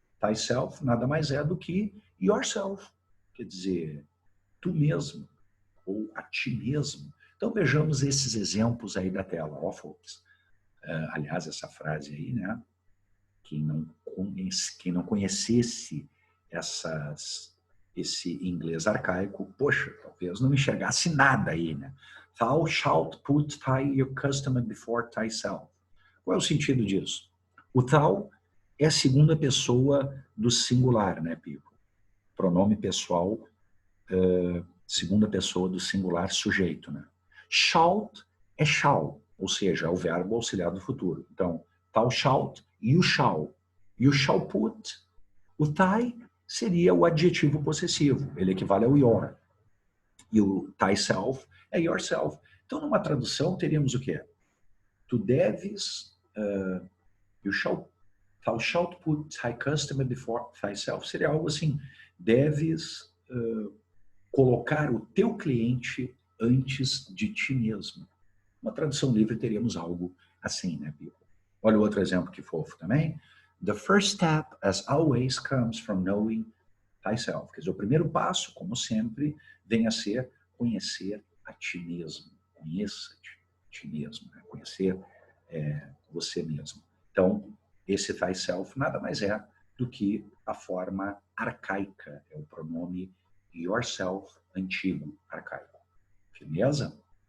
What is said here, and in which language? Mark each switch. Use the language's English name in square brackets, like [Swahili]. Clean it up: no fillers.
[Portuguese] Thyself nada mais é do que yourself, quer dizer, tu mesmo, ou a ti mesmo. Então, vejamos esses exemplos aí da tela, ó, folks. Aliás, essa frase aí, né? Quem não conhecesse esse inglês arcaico, poxa, talvez não enxergasse nada aí, né? [English] Thou shalt put your customer before thyself. [Portuguese] Qual é o sentido disso? O thou é a segunda pessoa do singular, né, people? Pronome pessoal, segunda pessoa do singular sujeito, né? Shalt é shall, ou seja, é o verbo auxiliar do futuro. Então, [English] thou shalt, you shall. You shall put. [Portuguese] O thy seria o adjetivo possessivo, ele equivale ao your. E o thyself é yourself. Então, numa tradução, teríamos o quê? Tu deves, [English] thou shalt put thy customer before thyself. [Portuguese] Seria algo assim, deves colocar o teu cliente antes de ti mesmo. Uma tradução livre teríamos algo assim, né, people? Olha o outro exemplo que fofo também. [English] The first step, as always, comes from knowing thyself. [Portuguese] Quer dizer, o primeiro passo, como sempre, vem a ser conhecer a ti mesmo. Conheça-te ti mesmo, né? Conhecer você mesmo. Então, esse thyself nada mais é do que a forma arcaica, é o pronome yourself antigo, arcaico. Firmeza?